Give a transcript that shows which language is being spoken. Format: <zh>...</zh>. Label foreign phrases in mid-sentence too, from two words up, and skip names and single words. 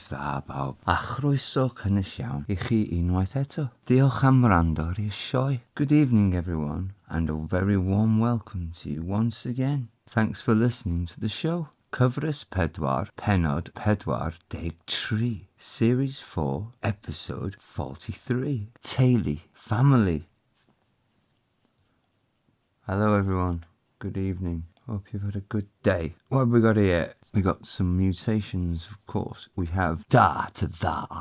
<cy>da bawb, a chroeso cynnes iawn I chi unwaith eto. Diolch am wrando ar sioe.</cy> <en>Good evening everyone, and a very warm welcome to you once again. Thanks for listening to the show.</en> <cy>Cyfres pedwar, pennod pedwar deg tri,</cy> <en>Series 4, Episode 43.</en> <cy>Teulu, family.</cy> <en>Hello everyone, good evening. Hope you've had a good day. What have we got here? We got some mutations, of course. We have da to tha.</en>